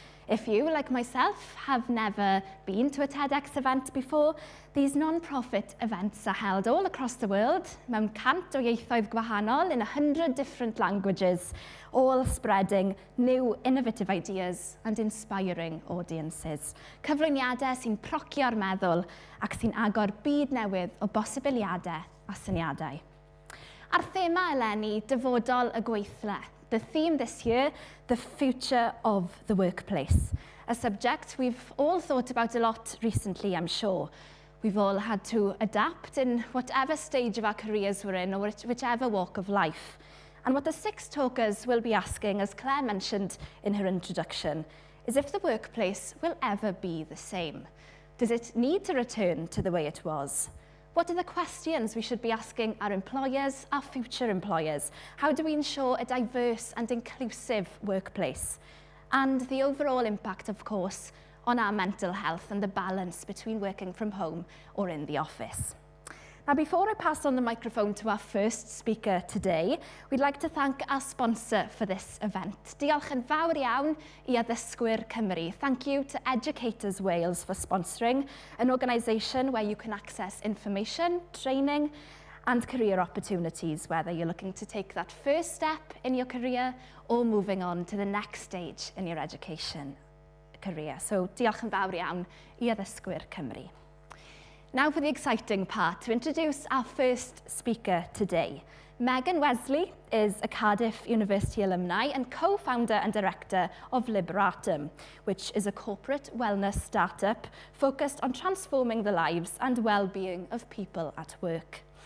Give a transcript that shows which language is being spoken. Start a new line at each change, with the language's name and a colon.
English: If you, like myself, have never been to a TEDx event before, these non-profit events are held all across the world,
Welsh: mewn 100 o ieithoedd gwahanol
English: in 100 different languages, all spreading new innovative ideas and inspiring audiences.
Welsh: Cyflwyniadau sy'n procio'r meddwl ac sy'n agor byd newydd o bosibiliadau a syniadau. A'r thema eleni, dyfodol y gweithle'n.
English: The theme this year, the future of the workplace. a subject we've all thought about a lot recently, I'm sure. We've all had to adapt in whatever stage of our careers we're in or whichever walk of life. And what the 6 talkers will be asking, as Claire mentioned in her introduction, is if the workplace will ever be the same. Does it need to return to the way it was? What are the questions we should be asking our employers, our future employers? How do we ensure a diverse and inclusive workplace? And the overall impact, of course, on our mental health and the balance between working from home or in the office. Now, before I pass on the microphone to our first speaker today, we'd like to thank our sponsor for this event.
Welsh: Diolch yn fawr iawn I Addysgwyr Cymru.
English: Thank you to Educators Wales for sponsoring an organisation where you can access information, training and career opportunities, whether you're looking to take that first step in your career or moving on to the next stage in your education career.
Welsh: So, diolch yn fawr iawn I Addysgwyr Cymru.
English: Now for the exciting part, to introduce our first speaker today. Megan Wesley is a Cardiff University alumni and co-founder and director of Liberatum, which is a corporate wellness startup focused on transforming the lives and well-being of people at work.